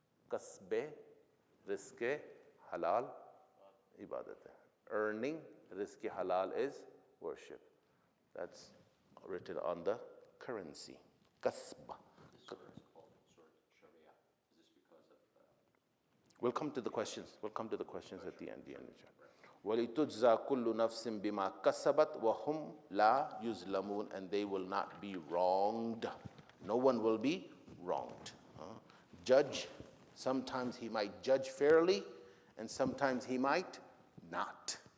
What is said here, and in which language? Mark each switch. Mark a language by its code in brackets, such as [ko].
[ur] Kasbe rizke halal ibadat hai. [en] Earning rizke halal is worship. That's written on the currency. Kasb. We'll come to the questions. We'll come to the questions at the end. [ar] وَلِتُجْزَى كُلُّ نَفْسٍ بِمَا كَسَبَتْ وَهُمْ لَا يُظْلَمُونَ, [en] and they will not be wronged. No one will be wronged. Judge, sometimes he might judge fairly, and sometimes he might not.